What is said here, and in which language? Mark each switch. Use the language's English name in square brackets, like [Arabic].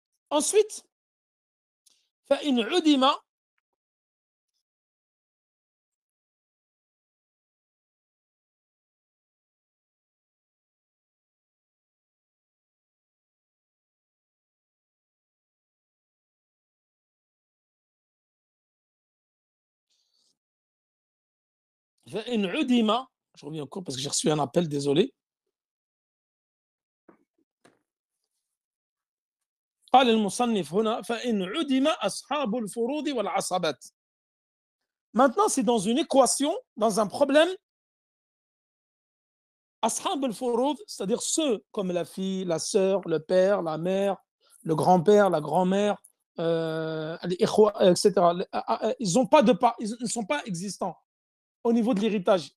[French] Ensuite, [Arabic] فإن عدم فإن عدم [French] je reviens au cours parce que j'ai reçu un appel, désolé. [Arabic] قال المصنف هنا فإن عدم أصحاب الفروض والعصبات. [French] Maintenant, c'est dans une équation, dans un problème, Ashab al-Furud, c'est-à-dire ceux comme la fille, la sœur, le père, la mère, le grand-père, la grand-mère, etc. Ils ont pas de part, ils ne sont pas existants au niveau de l'héritage.